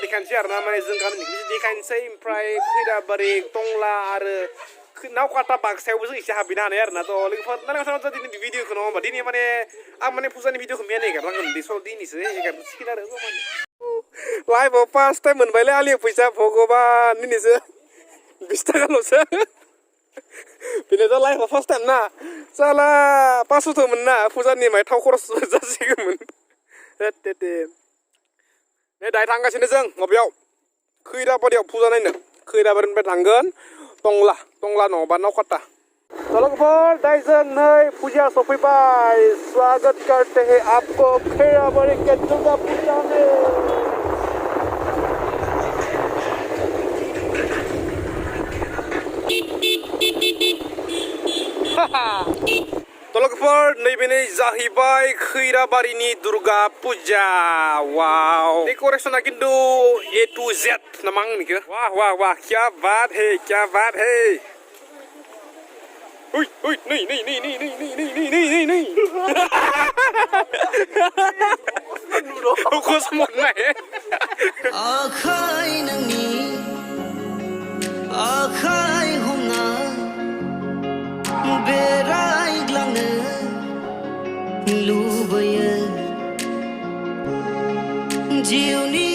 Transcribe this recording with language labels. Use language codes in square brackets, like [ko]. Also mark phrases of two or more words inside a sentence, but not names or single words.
[brx] देखायनोसै आरोना माने जों गामिनिखौ देखायनोसै ओमफ्राय खैराबारि टंला आरो नावकाटा बाक्सायावबो जों एसे हाबहैनो हानाय आरोना थ' लोगोफोर नायलांबाय दिनै भिडिअखौ नङा होमबा दिनै माने आं माने फुजानि भिडिअखौ मेन एगारनांगोन बे स' दिनैसो एगारसिगोन आरो लाइभआव [en] first time [brx] मोनबायलै आलि फैसा भगबान दिनैसो 20 थाखाल'सो बेनोथ' लाइभआव [en] first time [brx] ना साला 500 मोन ना फुजानि माय थाव खरस जासिगौमोन नै दायो थांगासिनो जों माबायाव खैराबारियाव फुजा नायनो खैराबारिनिफ्राय थांगोन टंला नङाबा नावकाटा लोगोफोर दायो जों नै फुजा सफैबाय [hi] स्वागत करते हैं आपको खैराबारि के दुर्गा पूजा में [brx] लोगोफोर नैबेनो जाहैबाय खैराबारिनि दुर्गा पूजा वाव डेकोरेशना किन्तु [en] A to Z [brx] नामा आंनिखौ [hi] वाह क्या बात है [brx] Uy, नै खसमनाय आखाय नोंनि आखाय हमना बेरायग्लांनो लुबैयो जिउनि